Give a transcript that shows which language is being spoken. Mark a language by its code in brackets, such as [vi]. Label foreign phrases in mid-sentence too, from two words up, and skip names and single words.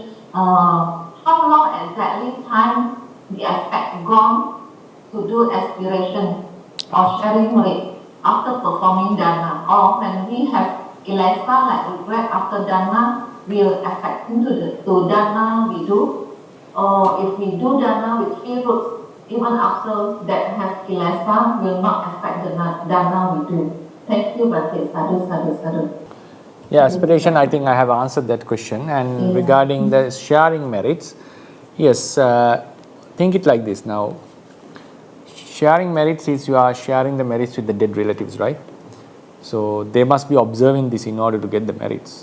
[en] How long exactly time the effect gone to do aspiration or sharing merit after performing dana, or when we have kilesa like regret after dana will affect into to dana we do, or if we do dana with free roots, even after that has kilesa will not affect the dana we do. Thank you, [pi] Bhante. Sadhu, sadhu, sadhu. [en] Yeah, aspiration, I think I have answered that question. And regarding the sharing merits, yes, think it like this now. Sharing merits is you are sharing the merits with the dead relatives, right? So they must be observing this in order to get the merits.